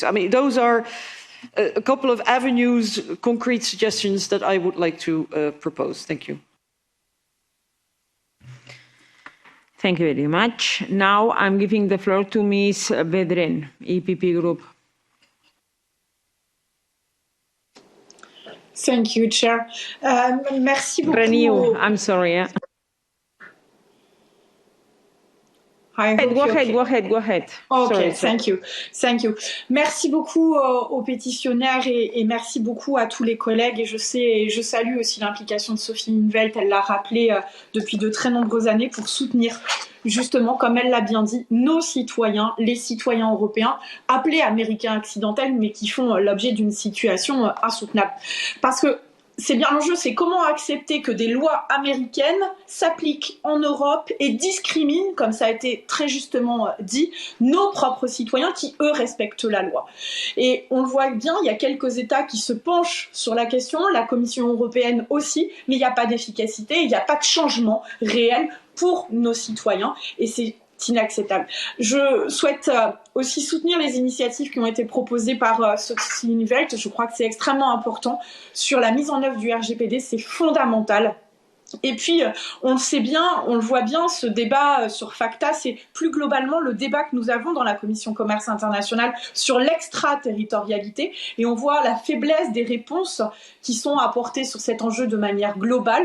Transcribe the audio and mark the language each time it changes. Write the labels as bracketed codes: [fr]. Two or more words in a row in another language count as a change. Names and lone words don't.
[en] I mean, those are a couple of avenues, concrete suggestions that I would like to propose. Thank you. Thank you very much. Now I'm giving the floor to Ms. Vedren, EPP Group. Thank you, Chair. [fr] Merci beaucoup. [en] Renew, I'm sorry. Go ahead. Okay, thank you. [fr] Merci beaucoup aux pétitionnaires et merci beaucoup à tous les collègues. Et je salue aussi l'implication de Sophie in 't Veld, elle l'a rappelé depuis de très nombreuses années pour soutenir justement, comme elle l'a bien dit, nos citoyens, les citoyens européens, appelés américains accidentels, mais qui font l'objet d'une situation insoutenable. Parce que c'est bien l'enjeu, c'est comment accepter que des lois américaines s'appliquent en Europe et discriminent, comme ça a été très justement dit, nos propres citoyens qui, eux, respectent la loi. Et on le voit bien, il y a quelques États qui se penchent sur la question, la Commission européenne aussi, mais il n'y a pas d'efficacité, il n'y a pas de changement réel pour nos citoyens et c'est inacceptable. Je souhaite aussi soutenir les initiatives qui ont été proposées par Sophie in 't Veld. Je crois que c'est extrêmement important sur la mise en œuvre du RGPD, c'est fondamental. Et puis, on le sait bien, on le voit bien, ce débat sur FATCA, c'est plus globalement le débat que nous avons dans la Commission Commerce International sur l'extraterritorialité. Et on voit la faiblesse des réponses qui sont apportées sur cet enjeu de manière globale.